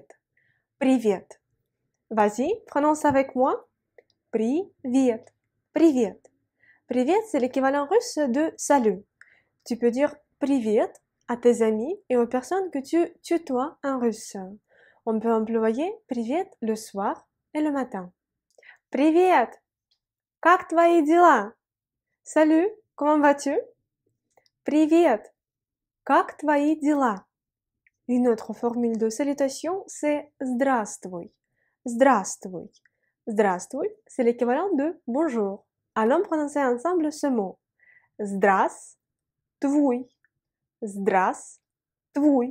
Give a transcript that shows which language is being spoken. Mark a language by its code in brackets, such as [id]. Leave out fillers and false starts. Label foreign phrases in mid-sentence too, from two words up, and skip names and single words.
[ru] Привет. [fr] Vas-y, prononce avec moi. [ru] Привет. Привет. Привет, [fr] c'est l'équivalent russe de salut. Tu peux dire привет à tes amis et aux personnes que tu tutoies en russe. On peut employer привет le soir et le matin. [ru] Привет! Как твои дела? [fr] Salut, comment vas-tu? [ru] Привет! Как твои дела? [fr] Une autre formule de salutation, c'est здравствуй. [ru] Здравствуй. Здравствуй, [fr] c'est l'équivalent de bonjour. Allons prononcer ensemble ce mot. [ru] Здравствуй. Здравствуй.